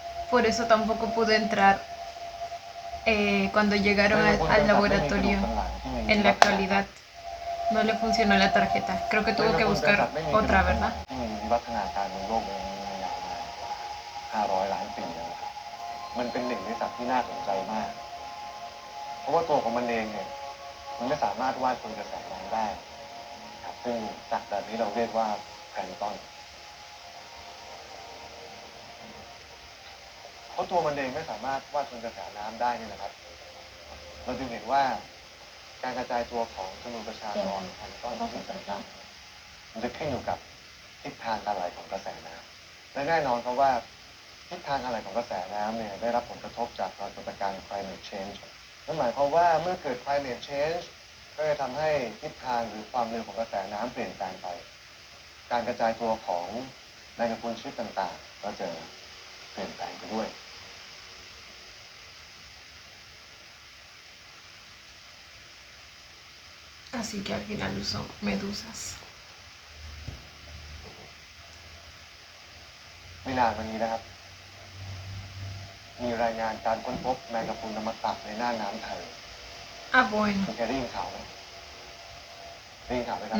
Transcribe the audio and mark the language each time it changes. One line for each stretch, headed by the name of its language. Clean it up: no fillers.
Spanish: Por eso tampoco pude entrar cuando llegaron al laboratorio en la actualidad. No le funcionó la tarjeta. Creo que tuvo que buscar otra, ¿verdad?
Thai: วิวัฒนาการบนโลกนี้มายาวนาน500 ล้านปีแล้วนะครับมันเป็นหนึ่งในสัตว์ที่น่าสนใจมาก เพราะว่าตัวของมันเองเนี่ยมันไม่สามารถวาดคนกระแสน้ำได้ครับซึ่งสัตว์แบบนี้เราเรียกว่าแพลงก์ตอน เพราะตัวมันเองไม่สามารถวาดคนกระแสน้ำได้นี่นะครับ เราจึงเห็นว่าการกระจายตัวของจำนวนประชากรแพลงก์ตอนที่ต่างๆมันจะขึ้นอยู่กับทิศทางการไหลของกระแสน้ำและแน่นอนเพราะว่า ทิศทางการไหลของกระแสน้ำเนี่ยได้รับผลกระทบจากปรากฏการณ์ climate change นั่นหมายความว่าเมื่อเกิด climate change ก็จะทำให้ทิศทางหรือความเร็วของกระแสน้ำเปลี่ยนแปลงไป การกระจายตัวของแมงกะพรุนชนิดต่างๆ ก็จะเปลี่ยนแปลงไปด้วย
Spanish: Así que al final son medusas.
Thai: ไม่นานมานี้นะครับ มีรายงานการค้นพบแมงกะพรุนอมตะในน่านน้ำไทย
Spanish: Ah, bueno.
Thai: คุณเคยได้ยินข่าวไหมได้ยินข่าวไหมครับ